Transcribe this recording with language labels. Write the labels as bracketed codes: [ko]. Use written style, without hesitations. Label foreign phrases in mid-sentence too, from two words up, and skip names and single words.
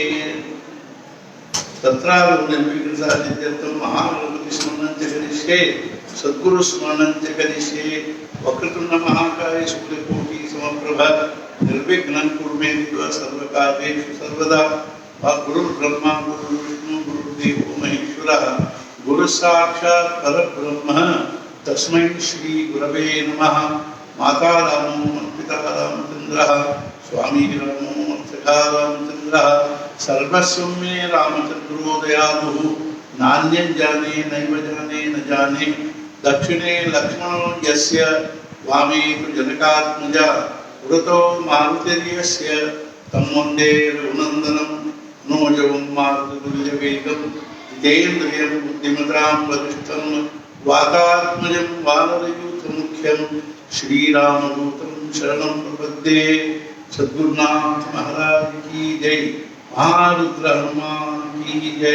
[sa] तत्रावनिर्विघ्नसाधित्यर्थं महागणपति स्मरणं च करिष्ये सद्गुरु स्मरणं च करिष्ये वक्रतुण्ड महाकाय सूर्यकोटि समप्रभ निर्विघ्नं कुरु मे देव सर्वकार्येषु सर्वदा गुरुर्ब्रह्मा गुरुर्विष्णु गुरुर्देवो महेश्वरः गुरुसाक्षात् परब्रह्म तस्मै श्री गुरवे नमः माता रामो पिता रामचंद्र रामचंद्र स्वामी रामोऽर्थका रामचंद्र सर्वस्वं मे रामचंद्रो दयालुः नान्यं जाने नैव जाने न जाने दक्षिणे लक्ष्मणो यस्य वामे तु जनकात्मजा पुरतो मारुतिर्यस्य तं वन्दे रघुनन्दनं मनोजवं मारुततुल्यवेगं जितेन्द्रियं बुद्धिमतां वरिष्ठं वातात्मजं वानरयूथमुख्यं श्रीरामदूतं शरणं प्रपद्ये। [hi] सद्गुरुनाथ महाराज की जय, महारुद्र हनुमान की जय।